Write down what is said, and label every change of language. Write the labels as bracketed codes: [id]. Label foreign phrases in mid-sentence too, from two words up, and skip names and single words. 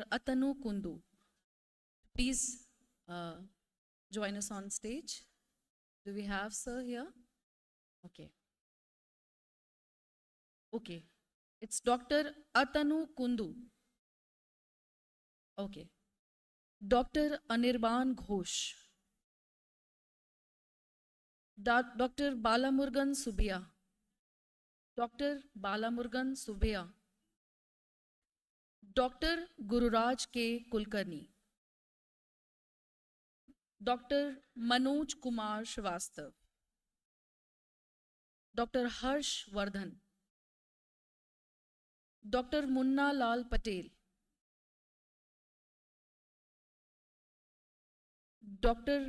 [en] Atanu Kundu. Please join us on stage. Do we have sir here? Okay. Okay. It's Dr. Atanu Kundu. Okay. Dr. Anirban Ghosh. Dr. Balamurgan Subia. Dr. Balamurgan Subia. Dr. Gururaj K. Kulkarni. Dr. Manoj Kumar Srivastav. Dr. Harsh Vardhan. Dr. Munna Lal Patel. Dr.